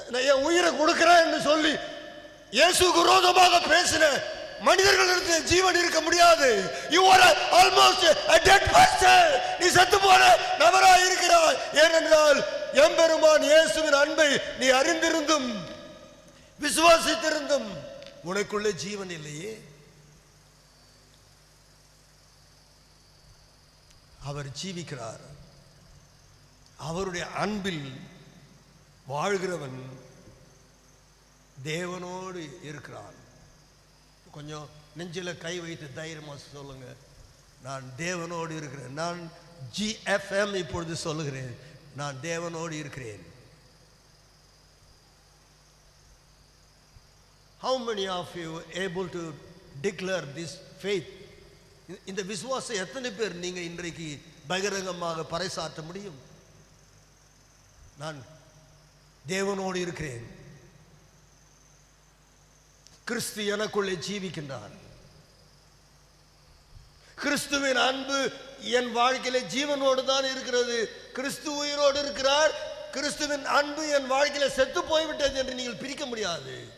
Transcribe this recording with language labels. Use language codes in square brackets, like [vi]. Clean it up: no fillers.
[ta] என் உயிரை கொடுக்கிறேன்னு சொல்லி இயேசுக்கு விரோதமாக பேசின மனிதர்களிடத்தில் ஜீவன் இருக்க முடியாது. [en] You are almost a dead person. [ta] நீ செத்து போன நபராய் இருக்கிறாய். ஏனென்றால் எம்பெருமான் இயேசுவின் அன்பை நீ அறிந்திருந்தும் விசுவாசித்திருந்தும் உனக்குள்ளே ஜீவன் இல்லையே. அவர் ஜீவிக்கிறார். அவருடைய அன்பில் வாழ்கிறவன் தேவனோடு இருக்கிறான். கொஞ்சம் நெஞ்சில கை வைத்து தைரியமா சொல்லுங்க, நான் தேவனோடு இருக்கிறேன். நான் GFM இப்பொழுது சொல்லுகிறேன், நான் தேவனோடு இருக்கிறேன். [en] How many of you able to declare this faith? [ta] இந்த விசுவாசம் எத்தனை பேர் நீங்க இன்றைக்கு பகிரங்கமாக பறைசாற்ற முடியும்? நான் தேவனோடு இருக்கிறேன், கிறிஸ்து எனக்குள்ளே ஜீவிக்கின்றார், கிறிஸ்துவின் அன்பு என் வாழ்க்கையிலே ஜீவனோடு தான் இருக்கிறது, கிறிஸ்து உயிரோடு இருக்கிறார், கிறிஸ்துவின் அன்பு என் வாழ்க்கையில செத்து போய்விட்டது என்று நீங்கள் பிரிக்க முடியாது.